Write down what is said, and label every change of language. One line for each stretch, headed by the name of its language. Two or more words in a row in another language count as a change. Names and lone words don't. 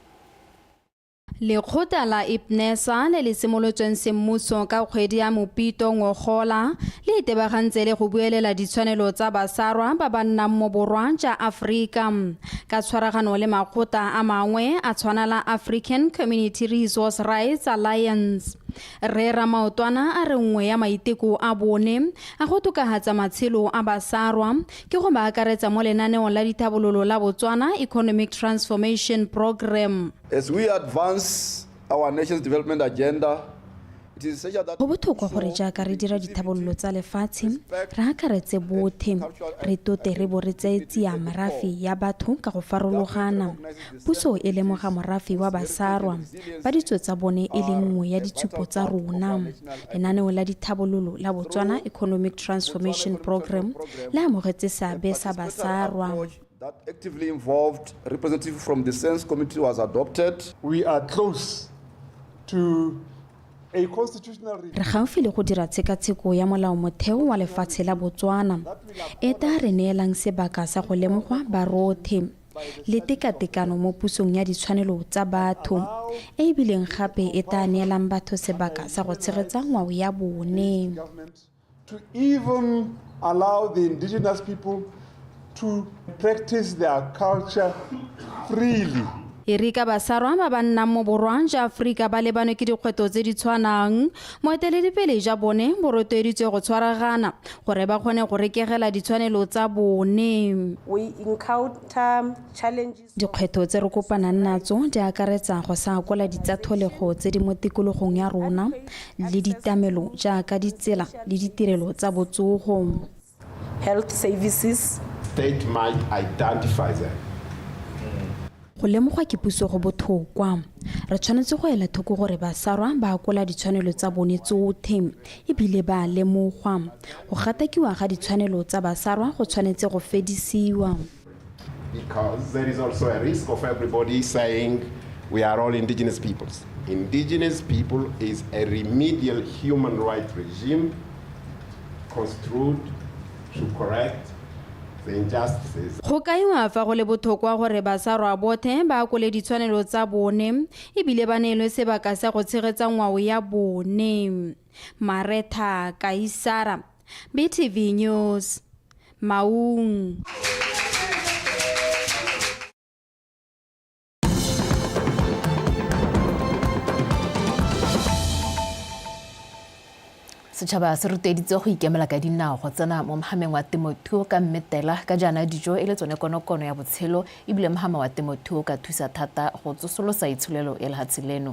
Tswana: Lekgotla la IPNESA le le simolotsweng semmuso ka kgwedi ya Mopito ngogola le itebagantse le go buelela ditshwanelo tsa basarwa ba ba nnang mo borwa ja Afrika ka tshwaragano le makgotla a mangwe a tshwana la African Community Resource Rights Alliance. Re Ramaotwana a re nngwe ya maiteko a bone a go tokahatsa matshelo a basarwa ke go ba akaretsa mo lenaneong la dithabololo la Botswana Economic Transformation Program.
English: As we advance our nation's development agenda,
Tswana: go botlhokwa gore jaaka re dira dithabololo tsa lefatshe re akaretse bothe re tote re bo re tseetsia morafe ya batho ka go farologana puso e lemoga morafe wa basarwa ba ditso tsa bone e le nngwe ya ditshupo tsa rona lenaneo la dithabololo la Botswana Economic Transformation Program le amogetse seabe sa basarwa.
English: That actively involved representative from the Sense Committee was adopted. We are close to
Tswana: re gaufi le go dira tshekatsheko ya molao motheo wa lefatshe la Botswana e tla re neelang sebaka sa go lemogwa barothe le tekatekano mo pusong ya ditshwanelo tsa batho e bileng gape e tla neelang batho sebaka sa go tshegetsa ngwao ya bone.
English: To even allow the indigenous people to practice their culture freely.
Tswana: Erika basarwa ba ba nnang mo borwa ja Afrika ba lebane ke dikgweto tse di tshwanang moeteledipele ja bone bo rotloeditswe go tshwaragana gore ba kgone go rekegela ditshwanelo tsa bone.
English: We encounter challenges.
Tswana: Dikgweto tse re kopanang natso di akaretsa go sa kola ditsatholego tse di mo tikologong ya rona le ditamelo jaaka ditsela le ditirelo tsa botsogo.
English: Health services. State might identify them.
Tswana: Go lemogwa ke puso go botlhokwa re tshwanetse go ela thoko gore basarwa ba akola ditshwanelo tsa bone tsotlhe e bile ba lemogwa go gatakiwa ga ditshwanelo tsa basarwa go tshwanetse go fedisiwa.
English: Because there is also a risk of everybody saying we are all indigenous peoples. Indigenous people is a remedial human rights regime construed to correct the injustices.
Tswana: Go kaiwa fa go le botlhokwa gore basarwa botlhe ba akole ditshwanelo tsa bone ebile ba neelwe sebaka sa go tshegetsa ngwao ya bone. Maretha Kaisara, BTV News, Maung. Setšhaba se rotloeditse go ikemela ka dinao go tsena mo mogameng wa temothuo ka mmetela ka jaana dijo e le tsone konokono ya botshelo ebile mogama wa temothuo ka thusa thata go tsosolosa itsholelo ya lefatshe leno.